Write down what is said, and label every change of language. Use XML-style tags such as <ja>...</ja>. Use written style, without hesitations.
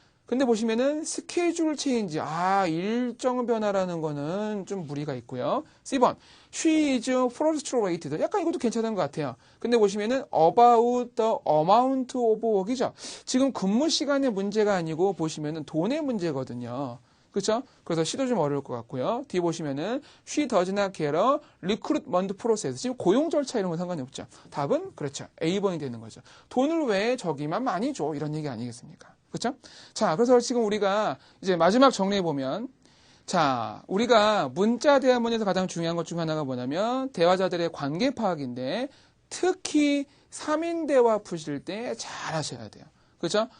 <ko>근데 보시면은 스케줄 체인지. 일정 변화라는 거는 좀 무리가 있고요. C번.</ko> <en>She is frustrated.</en> <ko>약간 이것도 괜찮은 것 같아요. 근데 보시면은</ko> <en>about the amount of work이죠.</en> <ko>지금 근무 시간의 문제가 아니고 보시면은 돈의 문제거든요. 그렇죠? 그래서 C도 좀 어려울 것 같고요. D 보시면은</ko> <en>she does not get a recruitment process.</en> <ko>지금 고용 절차 이런 건 상관이 없죠. 답은 그렇죠. A번이 되는 거죠. 돈을 왜 저기만 많이 줘? 이런 얘기 아니겠습니까? 그렇죠? 자, 그래서 지금 우리가 이제 마지막 정리해 보면 자, 우리가 문자 대화문에서 가장 중요한 것 중 하나가 뭐냐면 대화자들의 관계 파악인데 특히 3인 대화 푸실 때 잘 하셔야 돼요. 그렇죠?</ko>